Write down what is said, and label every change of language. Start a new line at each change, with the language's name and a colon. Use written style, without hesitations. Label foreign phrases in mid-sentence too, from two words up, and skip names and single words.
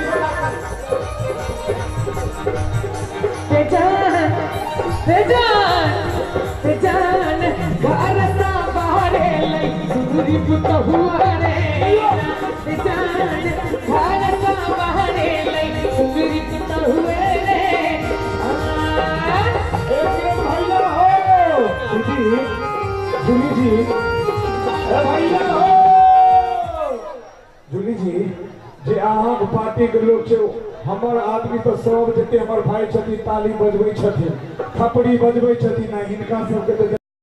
Maithili: रे जान, रे जान, रे जान, भारत सुरी पुतहुआ रे जान, भारत बहरे लई सुरी पुतहुआ रे। भैया हो जूली जी, भैया हो जूली जी, जे अहाँ पार्टी के लोग छे, हमर आदमी तो सब जते हमर भाई छथिन ताली बजबै छथिन, थपड़ी बजबै छथिन, हिनका सबके